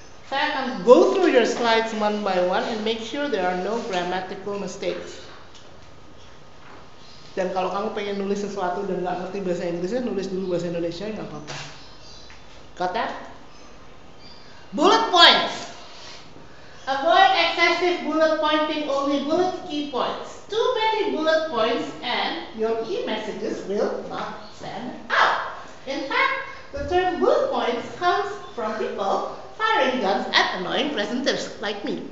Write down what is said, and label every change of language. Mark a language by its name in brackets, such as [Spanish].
[Indonesian] Saya akan [English] go through your slides one by one and make sure there are no grammatical mistakes. [Indonesian] Dan kalau kamu pengen nulis sesuatu dan nggak ngerti bahasa Inggrisnya, nulis dulu bahasa Indonesia nggak apa-apa. [English] Got that? Bullet points. Avoid excessive bullet pointing, only bullet key points. Too many bullet points and your key messages will not stand out. In fact, the term bullet points comes from people firing guns at annoying presenters like me.